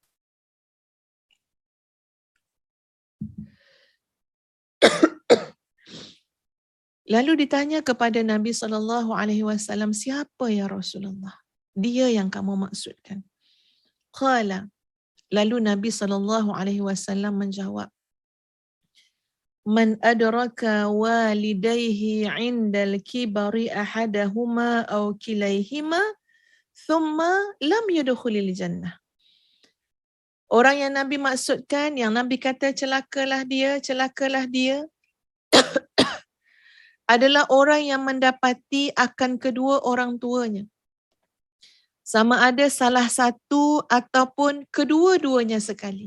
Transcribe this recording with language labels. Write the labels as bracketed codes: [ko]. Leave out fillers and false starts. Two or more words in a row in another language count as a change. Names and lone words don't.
[ms] Lalu ditanya kepada Nabi SAW, siapa [ar] يا رسول الله? [ms] Dia yang kamu maksudkan. Qala. Lalu Nabi SAW menjawab, [ar] من أدرك والديه عند الكبر أحدهما أو كليهما ثم لم يدخل الجنة. [ms] Orang yang Nabi maksudkan, yang Nabi kata celakalah dia adalah orang yang mendapati akan kedua orang tuanya. Sama ada salah satu ataupun kedua-duanya sekali.